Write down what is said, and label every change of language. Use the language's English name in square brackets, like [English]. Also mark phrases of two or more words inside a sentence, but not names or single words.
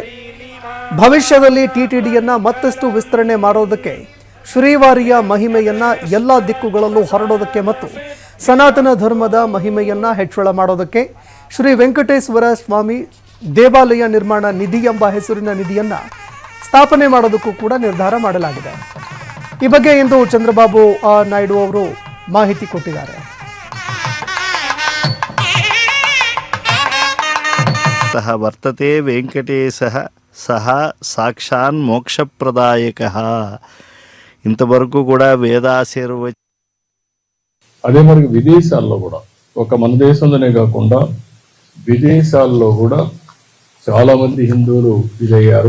[Kannada] ಭವಿಷ್ಯದಲ್ಲಿ ಟಿಟಿಡಿಯನ್ನು ಮತ್ತಷ್ಟು ವಿಸ್ತರಣೆ ಮಾಡೋದಕ್ಕೆ ಶ್ರೀವಾರಿಯ ಮಹಿಮೆಯನ್ನು ಎಲ್ಲ ದಿಕ್ಕುಗಳಲ್ಲೂ ಹರಡೋದಕ್ಕೆ ಮತ್ತು ಸನಾತನ ಧರ್ಮದ ಮಹಿಮೆಯನ್ನು ಹೆಚ್ಚಳ ಮಾಡೋದಕ್ಕೆ ಶ್ರೀ ವೆಂಕಟೇಶ್ವರ ಸ್ವಾಮಿ ದೇವಾಲಯ ನಿರ್ಮಾಣ ನಿಧಿ ಎಂಬ ಹೆಸರಿನ ನಿಧಿಯನ್ನು ಸ್ಥಾಪನೆ ಮಾಡೋದಕ್ಕೂ ಕೂಡ ನಿರ್ಧಾರ ಮಾಡಲಾಗಿದೆ. ಈ ಬಗ್ಗೆ ಇಂದು ಚಂದ್ರಬಾಬು ನಾಯ್ಡು ಅವರು ಮಾಹಿತಿ ಕೊಟ್ಟಿದ್ದಾರೆ. [Sanskrit] ಸಹ ವರ್ತತೆ ವೆಂಕಟೇಶಃ సహ సాక్షాన్ మోక్షప్రదాయక. [Telugu] ఇంతవరకు కూడా వేదాశీర్వ అదే మరి విదేశాల్లో కూడా ఒక మన దేశంలోనే కాకుండా విదేశాల్లో కూడా చాలా మంది హిందువులు ఇదయ్యారు.